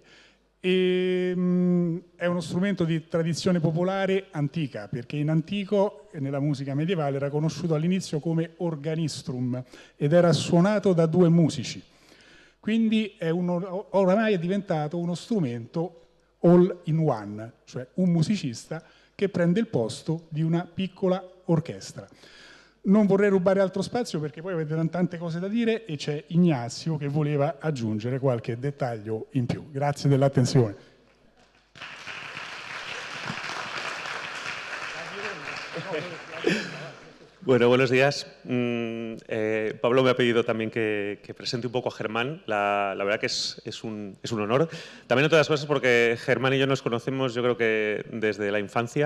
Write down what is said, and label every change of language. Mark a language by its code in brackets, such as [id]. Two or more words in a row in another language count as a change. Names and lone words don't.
[it] È uno strumento di tradizione popolare antica, perché in antico, nella musica medievale, era conosciuto all'inizio come organistrum ed era suonato da due musici. Quindi oramai è diventato uno strumento [en] all in one, [it] cioè un musicista che prende il posto di una piccola orchestra. Non vorrei rubare altro spazio perché poi avete tante cose da dire e c'è Ignazio che voleva aggiungere qualche dettaglio in più. Grazie dell'attenzione. [es] Bueno, buenos días. Pablo me ha pedido también que presente un poco a Germán. La verdad que es un honor. También, entre otras cosas, porque Germán y yo nos conocemos, yo creo que desde la infancia.